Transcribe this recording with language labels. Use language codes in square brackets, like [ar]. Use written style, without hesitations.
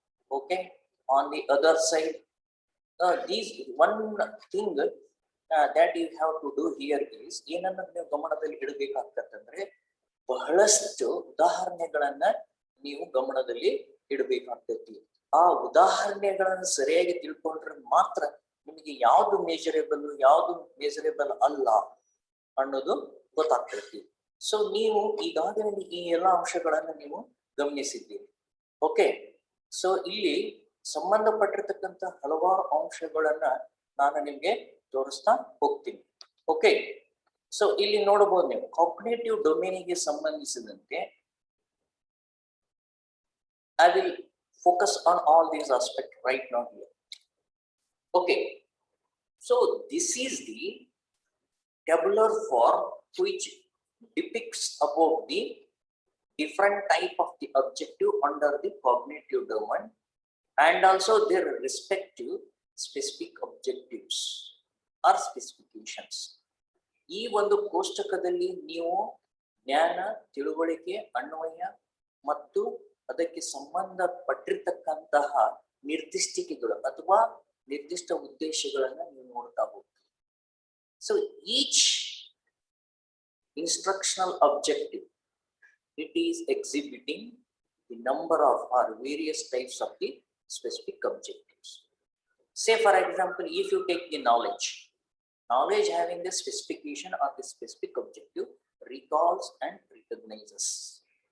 [en] Okay, on the other side, these one thing that you have to do here is [kn] ಏನನ್ನ ನೀವು ಗಮನದಲ್ಲಿ ಇಡಬೇಕಾಗ್ತದಂದ್ರೆ ಬಹಳಷ್ಟು ಉದಾಹರಣೆಗಳನ್ನ ನೀವು ಗಮನದಲ್ಲಿ ಇಡಬೇಕಾಗ್ತೈತಿ. ಆ ಉದಾಹರಣೆಗಳನ್ನು ಸರಿಯಾಗಿ ತಿಳ್ಕೊಂಡ್ರೆ ಮಾತ್ರ ನಿಮಗೆ ಯಾವ್ದು ಮೇಜರೇಬಲ್ ಯಾವ್ದು ಮೇಜರೇಬಲ್ ಅಲ್ಲ ಅನ್ನೋದು ಗೊತ್ತಾಗ್ತೈತಿ. ಸೊ ನೀವು ಈಗಾಗಲೇ ಈ ಎಲ್ಲಾ ಅಂಶಗಳನ್ನು ನೀವು ಗಮನಿಸಿದ್ದೀರಿ. ಓಕೆ, ಸೊ ಇಲ್ಲಿ ಸಂಬಂಧಪಟ್ಟಿರ್ತಕ್ಕಂಥ ಹಲವಾರು ಅಂಶಗಳನ್ನ ನಾನು ನಿಮ್ಗೆ ತೋರಿಸ್ತಾ ಹೋಗ್ತೀನಿ. ಓಕೆ, ಸೊ ಇಲ್ಲಿ ನೋಡಬಹುದು ನೀವು ಕಾಗ್ನಿಟಿವ್ ಡೊಮೇನಿಗೆ ಸಂಬಂಧಿಸಿದಂತೆ [en] I will focus on all these aspects right now here. Okay, so this is the tabular form which depicts about the different type of the objective under the cognitive domain and also their respective specific objectives or specifications. [kn] ಈ ಒಂದು ಕೋಷ್ಟಕದಲ್ಲಿ ನೀವು ಜ್ಞಾನ, ತಿಳುವಳಿಕೆ, ಅನ್ವಯ ಮತ್ತು ಅದಕ್ಕೆ ಸಂಬಂಧಪಟ್ಟಿರ್ತಕ್ಕಂತಹ ನಿರ್ದಿಷ್ಟಿಕೆಗಳು ಅಥವಾ ನಿರ್ದಿಷ್ಟ ಉದ್ದೇಶಗಳನ್ನು ನೀವು ನೋಡ್ತಾ ಹೋಗ್ತೀವಿ. [en] So each instructional objective, it is exhibiting the number of or various types of the specific objectives. Say for example, if you take the knowledge having the specification or the specific objective recalls and recognizes.